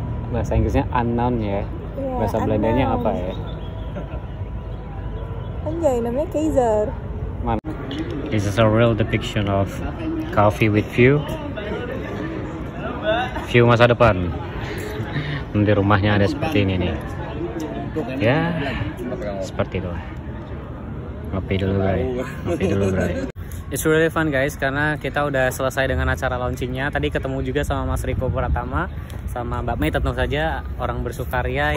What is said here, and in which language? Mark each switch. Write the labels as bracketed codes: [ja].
[id] Bahasa Inggrisnya unknown ya. Ya, Bahasa Belandanya apa ya? Anjay, namanya Kaiser. [en] This is a real depiction of coffee with view. [id] View masa depan. Di rumahnya ada seperti ini nih. Ya, seperti itu. Ngopi dulu, Bray. Ngopi dulu, Bray. [en] It's really fun guys, [id] karena kita udah selesai dengan acara launchingnya. Tadi ketemu juga sama Mas Riko Pratama, sama Mbak Mei tentu saja, orang bersukaria.